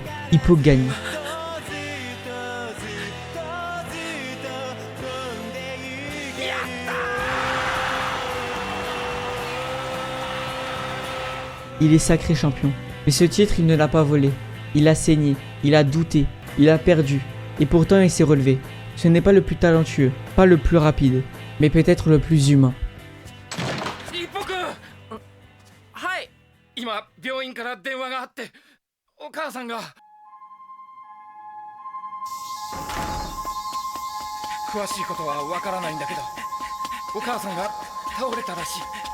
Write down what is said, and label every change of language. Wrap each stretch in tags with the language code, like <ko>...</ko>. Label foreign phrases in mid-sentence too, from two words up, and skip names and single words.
<fr>Hippo gagne. Il est sacré champion. Mais ce titre, il ne l'a pas volé. Il a saigné, il a douté, il a perdu. Et pourtant, il s'est relevé. Ce n'est pas le plus talentueux, pas le plus rapide, mais peut-être le plus humain. Hippo-kun!</fr> <ja>はい、今病院から電話があって、お母さんが詳しいことはわからないんだけど、お母さんが倒れたらしい。</ja>